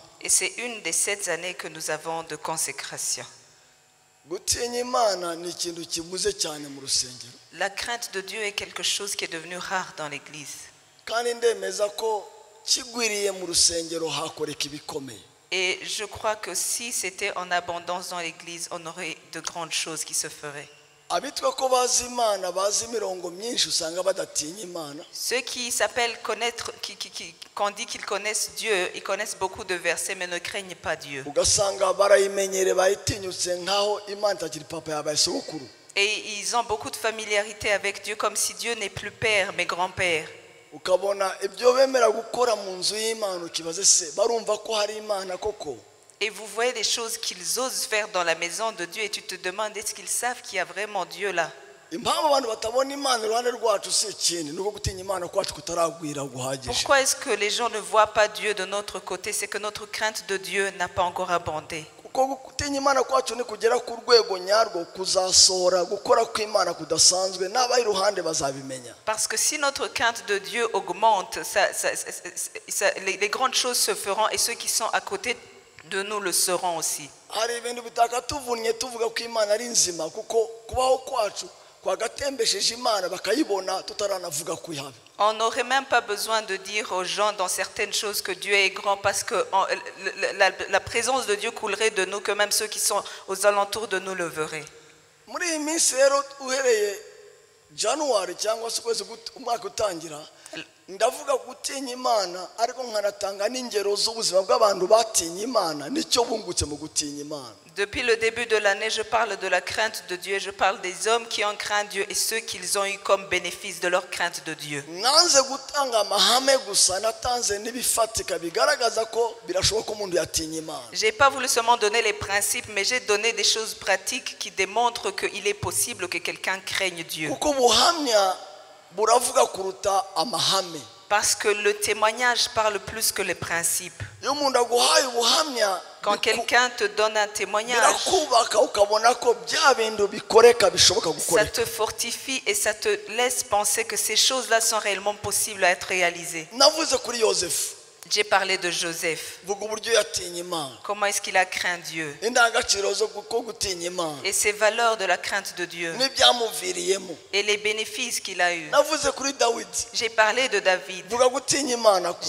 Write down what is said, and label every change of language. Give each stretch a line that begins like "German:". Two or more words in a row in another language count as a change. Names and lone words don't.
French: Et c'est une des 7 années que nous avons de consécration.
Kinyarwanda: gutinya Imana ni ikintu kibuze cyane mu rusengero.
French: La crainte de Dieu est quelque chose qui est devenu rare dans l'Église.
Kinyarwanda: kandi ndemeza ko kigwiriye mu rusengero hakoreka ibikomeye.
French: Et je crois que si c'était en abondance dans l'Église, on aurait de grandes choses qui se feraient.
Kinyarwanda: abitwa ko bazi Imana bazi imirongo myinshi usanga badatinya Imana.
French: Ceux qui s'appellent connaître, qu'on dit qu'ils connaissent Dieu, ils connaissent beaucoup de versets mais ne craignent pas Dieu.
Kinyarwanda: ugasanga barayimenyere bayitinyutse nkaho Imana itakiri papa yabaye sogokuru.
French: Et ils ont beaucoup de familiarité avec Dieu comme si Dieu n'est plus père mais grand-père.
Kinyarwanda: ukabona ibyo bemera gukora mu nzu y'Imana ukibaze se barumva ko hari Imana koko.
French: Et vous voyez les choses qu'ils osent faire dans la maison de Dieu et tu te demandes est-ce qu'ils savent qu'il y a vraiment Dieu là.
Kinyarwanda: impamvu abantu batabona Imana iruhande rwacu si ikindi nuko gutinya Imana kwacu kutaragwira guhagije.
French: Pourquoi est-ce que les gens ne voient pas Dieu de notre côté? C'est que notre crainte de Dieu n'a pas encore abondé.
Kinyarwanda: kuko gutinya Imana kwacu ni kugera ku rwego nyarwo kuzasohora gukora kw'Imana kudasanzwe n'abaye iruhande bazabimenya.
French: Parce que si notre crainte de Dieu augmente, les grandes choses se feront et ceux qui sont à côté de nous le seront aussi.
Kinyarwanda: hari ibintu bitakatuvunnye tuvuga ko Imana ari nzima kuko kubaho kwacu kwagatembesheje Imana bakayibona tutaranavuga kuyihabe.
French: On n'aurait même pas besoin de dire aux gens dans certaines choses que Dieu est grand parce que la présence de Dieu coulerait de nous que même ceux qui sont aux alentours de nous le verraient.
Kinyarwanda: muri iyi minsi rero uhereye January cyangwa se ukwezi umwaka utangira ndavuga gutinya imana ariko nkanatanga n'ingero z'ubuzima bw'abantu batinye imana nicyo bungutse mu gutinya imana.
French: Depuis le début de l'année, je parle de la crainte de Dieu. Je parle des hommes qui ont craint Dieu et ceux qu'ils ont eu comme bénéfice de leur crainte de Dieu.
Kinyarwanda: nanze gutanga amahame gusa natanze n'ibifatika bigaragaza ko birashoboka ko umuntu yatinya imana.
French: J'ai pas voulu seulement donner les principes, mais j'ai donné des choses pratiques qui démontrent qu'il est possible que quelqu'un craigne Dieu.
Kinyarwanda: kuko ubuhamya buravuga kuruta amahame.
French: Parce que le témoignage parle plus que les principes.
Kinyarwanda: iyo umuntu aguhaye ubuhamya
French: Quand quelqu'un te donne un témoignage,
Kinyarwanda: birakubaka ukabona ko bya bintu bikoreka bishoboka
French: ça
Kinyarwanda: gukoreka.
French: te fortifie et ça te laisse penser que ces choses-là sont réellement possibles à être réalisées.
Kinyarwanda: navuze kuri yosefu
French: J'ai parlé de Joseph.
Kinyarwanda: vuga uburyo yatinye imana
French: Comment est-ce qu'il a craint Dieu?
Kinyarwanda: indangagaciro zo gutinya imana
French: Et ses valeurs de la crainte de Dieu.
Kinyarwanda: n'ibyamuviriyemo.
French: Et les bénéfices qu'il a eus.
Kinyarwanda: navuze kuri dawidi
French: J'ai parlé de David.
Kinyarwanda: vuga gutinya imana kwe.